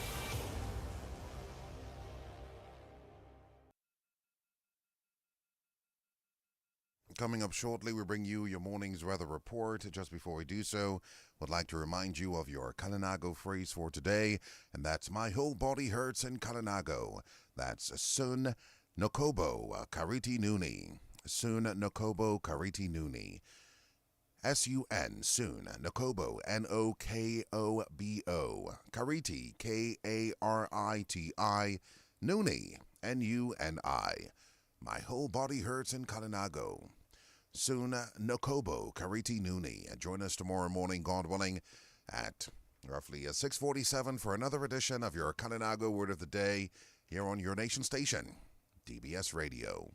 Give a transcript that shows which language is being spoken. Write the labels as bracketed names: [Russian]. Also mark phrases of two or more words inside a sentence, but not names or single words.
[English] Coming up shortly, we bring you your morning's weather report. Just before we do so, would like to remind you of your Kalinago phrase for today, and that's "My whole body hurts in Kalinago." [Island Carib] That's Sun Nokobo Kariti Nuni. Sun Nokobo Kariti Nuni. S-U-N, Sun Nokobo, N-O-K-O-B-O. Kariti, K-A-R-I-T-I. Nuni, N-U-N-I. [English] My whole body hurts in Kalinago. [Island Carib] Soon, Nokobo, Kariti Nuni. [English] Join us tomorrow morning, God willing, at roughly 6:47 for another edition of your Kalinago Word of the Day here on your nation station, DBS Radio.